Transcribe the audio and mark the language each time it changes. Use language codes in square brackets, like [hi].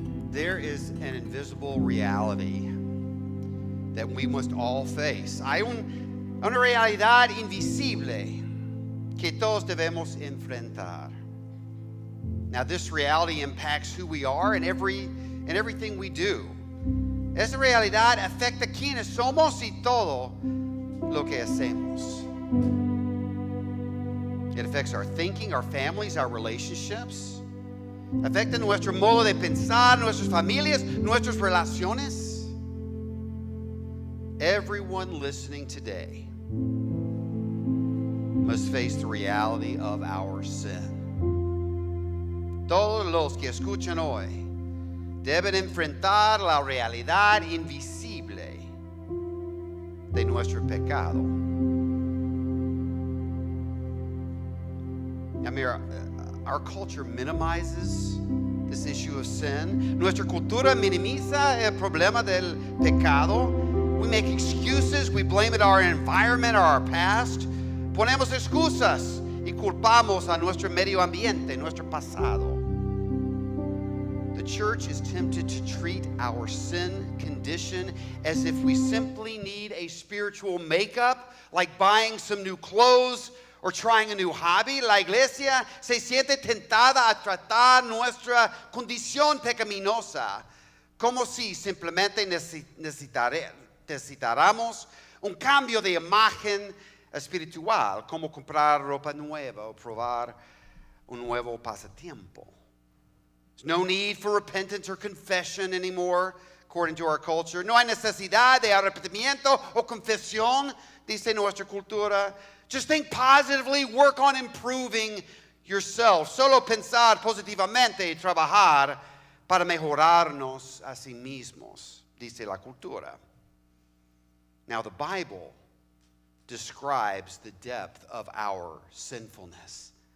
[en] There is an invisible reality that we must all face. [es] Hay una realidad invisible que todos debemos enfrentar. [en] Now, this reality impacts who we are and everything we do. [es] Esa realidad afecta quienes somos y todo lo que hacemos. [en] It affects our thinking, our families, our relationships. [es] Afecta nuestro modo de pensar, nuestras familias, nuestras relaciones. [en] Everyone listening today must face the reality of our sin. [es] Todos los que escuchan hoy deben enfrentar la realidad invisible de nuestro pecado. [en] I mean, our culture minimizes this issue of sin. [es] Nuestra cultura minimiza el problema del pecado. [en] We make excuses. We blame it on our environment or our past. [es] Ponemos excusas y culpamos a nuestro medio ambiente, nuestro pasado. [en] The church is tempted to treat our sin condition as if we simply need a spiritual makeup, like buying some new clothes or trying a new hobby. [es] La iglesia se siente tentada a tratar nuestra condición pecaminosa como si simplemente necesitáramos un cambio de imagen espiritual, como comprar ropa nueva o probar un nuevo pasatiempo. [en] There's no need for repentance or confession anymore, according to our culture. [es] No hay necesidad de arrepentimiento o confesión, dice nuestra cultura. [en] Just think positively, work on improving yourself. [es] Solo pensar positivamente y trabajar para mejorarnos a sí mismos, dice la cultura. [en] Now, the Bible describes the depth of our sinfulness.